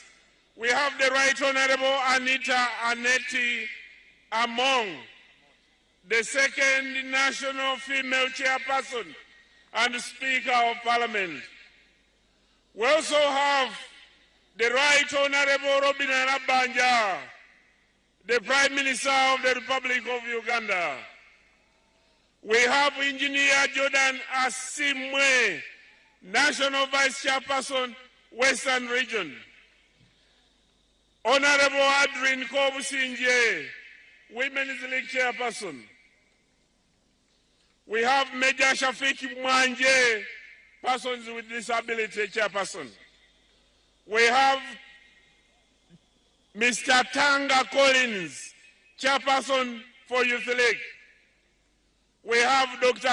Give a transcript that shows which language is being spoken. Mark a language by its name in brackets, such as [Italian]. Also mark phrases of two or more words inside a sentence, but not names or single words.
[English] We have the Right Honorable Anita Aneti Among, the second National Female Chairperson and Speaker of Parliament. We also have the Right Honorable Robin Nabanja, the Prime Minister of the Republic of Uganda. We have Engineer Jordan Asimwe, National Vice Chairperson, Western Region. Honorable Adrien Kobusinje, Women's League Chairperson. We have Major Shafiki Mwanje, Persons with Disability Chairperson. We have Mr. Tanga Collins, Chairperson for Youth League. We have Dr.